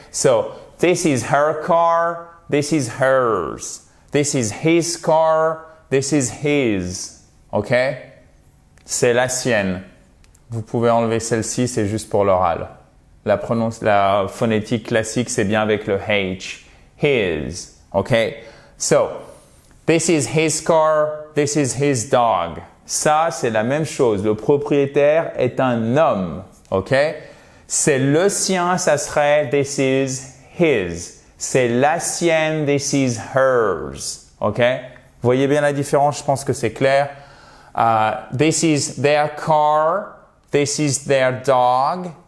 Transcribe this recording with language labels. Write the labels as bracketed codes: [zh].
[en] So, this is her car, this is hers. This is his car, this is his. [fr] Okay? C'est la sienne. Vous pouvez enlever celle-ci, c'est juste pour l'oral. La phonétique classique, c'est bien avec le H. [en] His. Okay? So, this is his car, this is his dog. [fr] Ça, c'est la même chose. Le propriétaire est un homme. Okay? C'est le sien, ça serait [en] this is his. [fr] C'est la sienne, [en] this is hers. [fr] Okay? Vous voyez bien la différence? Je pense que c'est clair. [en] This is their car. This is their dog.